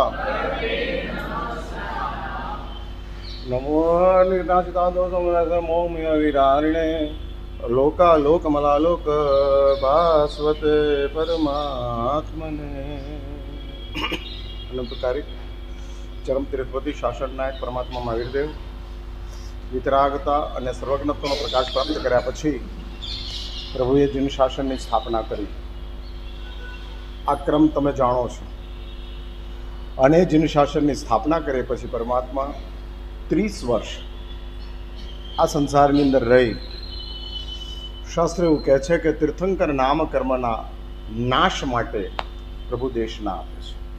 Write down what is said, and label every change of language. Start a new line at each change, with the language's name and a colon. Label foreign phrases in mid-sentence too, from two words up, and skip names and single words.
Sanskrit: नमो निर्नाशितादोषमोमियविरारिणे लोकालोकमलालोक भास्वते परमात्मने।
Gujarati: અનંતકારી ચરમ તિરુપતિ શાસન નાયક પરમાત્મા મહાવીરદેવ વિતરાગતા અને સર્વજ્ઞત્વનો પ્રકાશ પ્રાપ્ત કર્યા પછી પ્રભુએ જીન શાસનની સ્થાપના કરી। આ ક્રમ તમે જાણો છો। અને જીન શાસનની સ્થાપના કર્યા પછી પરમાત્મા 30 વર્ષ આ સંસારની અંદર રહી શાસ્ત્ર એવું કહે છે કે તીર્થંકર નામ કર્મના નાશ માટે પ્રભુ દેશના આપે છે.